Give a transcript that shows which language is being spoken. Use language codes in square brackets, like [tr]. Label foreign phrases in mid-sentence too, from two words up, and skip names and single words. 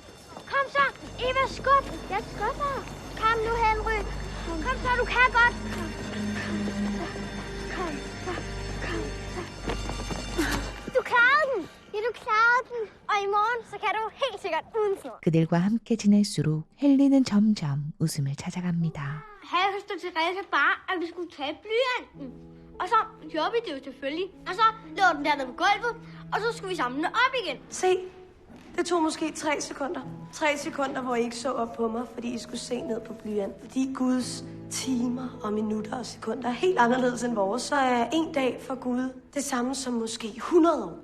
[da] Ja. Kom så! Eva, skub! Jeg skubber. Kom nu, Henry. Kom du kan godt. Du klarede den. Ja, du klarede den. Og i morgen, så kan du helt sikkert uden snor. [ko] 그들과 함께 지낼수록 헨리는 점점 웃음을 찾아갑니다. [da] Havde høster Therese bare, at vi skulle tage blyanten. Og så gjorde vi det jo selvfølgelig. Og så lå den dernede på gulvet, og så skulle vi samle den op igen. Se, det tog måske 3 sekunder. 3 sekunder, hvor I ikke så op på mig, fordi I skulle se ned på blyanten. Fordi Guds timer og minutter og sekunder er helt anderledes end vores, så er en dag for Gud det samme som måske 100 år.